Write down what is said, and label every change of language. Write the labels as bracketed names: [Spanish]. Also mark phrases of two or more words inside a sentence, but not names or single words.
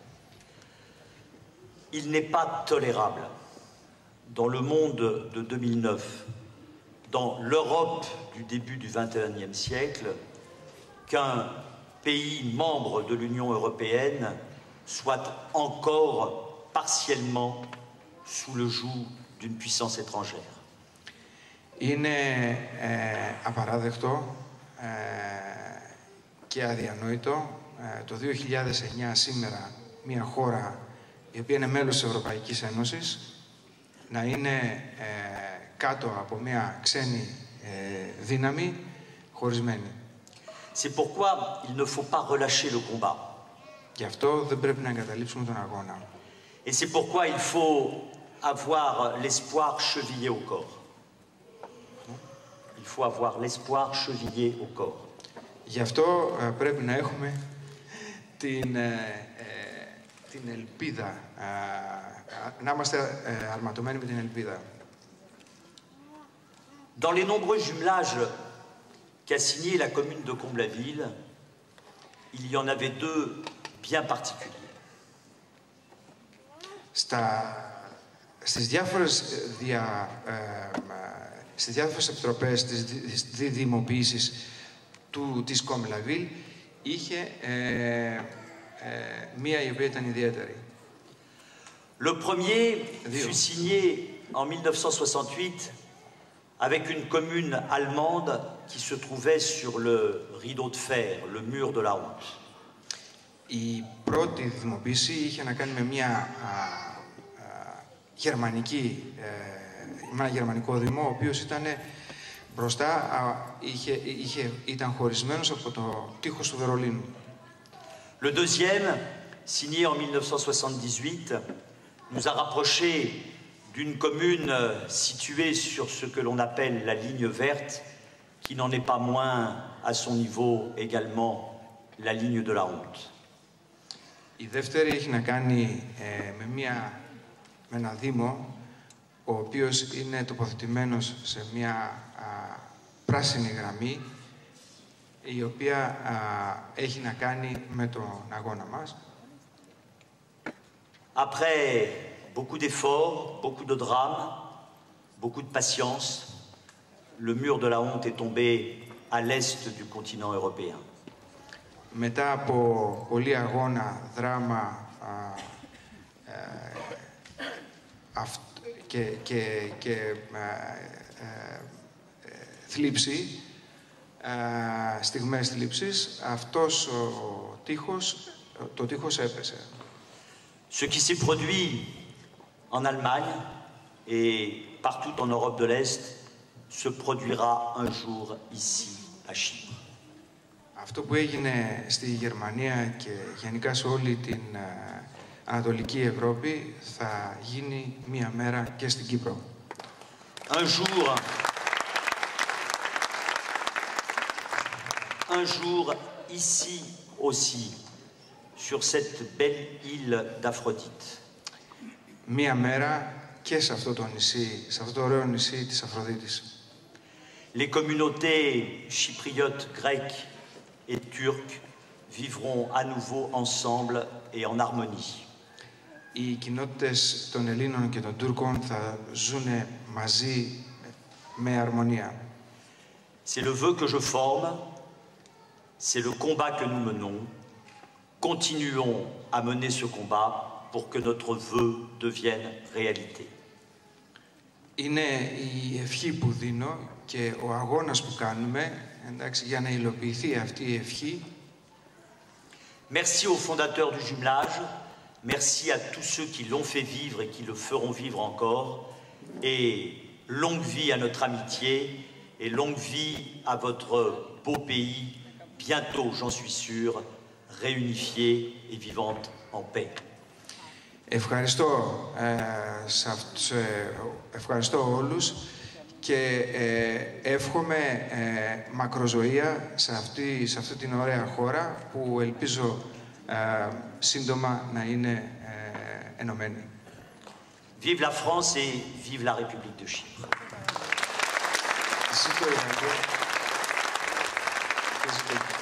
[French] Il n'est pas tolérable dans le monde de 2009, dans l'Europe du début du XXIe siècle, qu'un pays membre de l'Union européenne soit encore partiellement sous le joug d'une puissance étrangère. [Greek] Είναι απαράδεκτο και αδιανόητο το 2009 σήμερα μια χώρα η οποία είναι μέλος της Ευρωπαϊκής Ένωσης να είναι κάτω από μια ξένη δύναμη χωρισμένη. [French] C'est pourquoi il ne faut pas relâcher le combat. [Greek] Γι' αυτό δεν πρέπει να εγκαταλείψουμε τον αγώνα. [French] Et c'est pourquoi il faut avoir l'espoir chevillé au corps. Il faut avoir l'espoir chevillé au corps. [Greek] Γι' αυτό πρέπει να έχουμε την ελπίδα, να είμαστε αρματωμένοι με την ελπίδα. [French] Dans les nombreux jumelages qu'a signé la commune de Comble-la-Ville, il y en avait deux bien particuliers. [Greek] Στις διάφορες επιτροπές της δημοποίησης της Comble-la-Ville είχε μία η οποία ήταν ιδιαίτερη. [French] Le premier fut signé en 1968 avec une commune allemande qui se trouvait sur le rideau de fer, le mur de la honte. [Greek] Η πρώτη δημοποίηση είχε να κάνει με ένα γερμανικό δήμο, ο οποίος ήταν μπροστά, ήταν χωρισμένος από το τείχος του Βερολίνου. [French] Le deuxième signé en 1978, nous a rapprochés d'une commune située sur ce que l'on appelle la ligne verte, qui n'en est pas moins à son niveau également la ligne de la honte. [Greek] Η δεύτερη έχει να κάνει με ένα δήμο, ο οποίος είναι τοποθετημένος σε μια πράσινη γραμμή, η οποία έχει να κάνει με τον αγώνα μας. [French] Après beaucoup d'efforts, beaucoup de drames, beaucoup de patience, le mur de la honte est tombé à l'est du continent européen. [Greek] Μετά από πολλή αγώνα, δράμα και θλίψη, στιγμές θλίψης, αυτός το τείχος έπεσε. [French] Ce qui s'est produit en Allemagne et partout en Europe de l'Est se produira un jour ici, à Chypre. [Greek] Αυτό που έγινε στη Γερμανία και γενικά σε όλη την Ανατολική Ευρώπη θα γίνει μία μέρα και στην Κύπρο. [French] Un jour ici aussi, sur cette belle île d'Aphrodite. [Greek] Μία μέρα και σε αυτό το νησί, σε αυτό το ωραίο νησί της Αφροδίτης. [French] Les communautés chypriotes grecques et turcs vivront à nouveau ensemble et en harmonie. [Greek] Οι κοινότητες των Ελλήνων και των Τούρκων θα ζουν μαζί με αρμονία. [French] C'est le vœu que je forme, c'est le combat que nous menons. Continuons à mener ce combat pour que notre vœu devienne réalité. [Greek] Είναι η ευχή που δίνω και ο αγώνας που κάνουμε, εντάξει, για να υλοποιηθεί αυτή η ευχή. [French] Merci aux fondateurs du jumelage, merci à tous ceux qui l'ont fait vivre et qui le feront vivre encore, et longue vie à notre amitié, et longue vie à votre beau pays, bientôt, j'en suis sûr, réunifié et vivante en paix. [Greek] Ευχαριστώ όλους και εύχομαι μακροζωία σε αυτή την ωραία χώρα που ελπίζω σύντομα να είναι ενωμένη. [French] Vive la France et vive la République de Chypre. [Greek] Zito Irlanda.